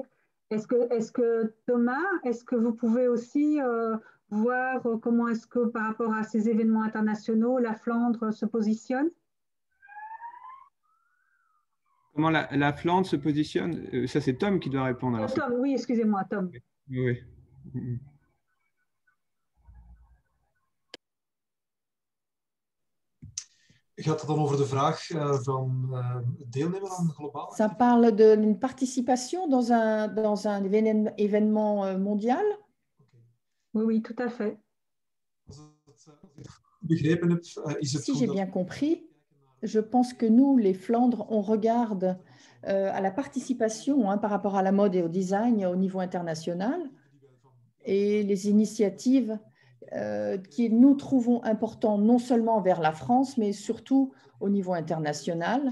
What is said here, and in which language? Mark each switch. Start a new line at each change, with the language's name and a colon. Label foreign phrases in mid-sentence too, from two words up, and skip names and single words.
French: Est-ce que Thomas, est-ce que vous pouvez aussi voir comment est-ce que par rapport à ces événements internationaux, la Flandre se positionne? Comment la Flandre se positionne? Ça, c'est Tom qui doit répondre. Alors, Tom, oui, excusez-moi, Tom. Oui.
Dutch: Gaat het dan over de vraag van deelnemen aan globaal?
French: Ça parle d'une participation dans un événement mondial? Oui, oui, tout à fait. Si j'ai bien compris, je pense que nous, les Flandres, on regarde à la participation par rapport à la mode et au design au niveau international et les initiatives qui nous trouvons importantes non seulement vers la France, mais surtout au niveau international.